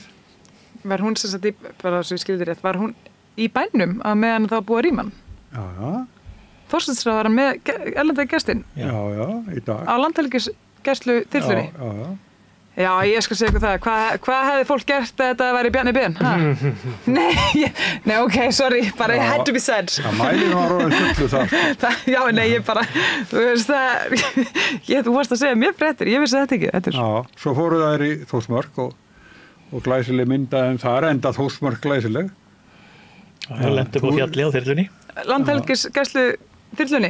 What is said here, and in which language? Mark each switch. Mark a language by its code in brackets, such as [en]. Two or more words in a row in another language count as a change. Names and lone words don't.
[is] Var hún sem sagt bara svo ég skildi rétt, var hún í bænum að meðan það búið rýman? Já. Þorsteinsráðherrann með erlenda gestin? Já, í dag. Á landhelgisgæslu þyrlunni? Já, ég skal segja ykkur það. Hvað hefði fólk gert að þetta væri Bjarni Ben? Nei, ok, sorry, bara [en] it had to be said. [is] Það mælinn var orðin fullu það. Já, nei, ég bara, þú veist það, þú varst að segja mér fréttir, ég vissi þetta ekki. Já, svo fóru þær í Þórsmörk og glæsileg myndaðum þar, enda Þórsmörk glæsileg. Það lendur på fjalli á þyrlunni. Landhelgisgæslu þyrlunni?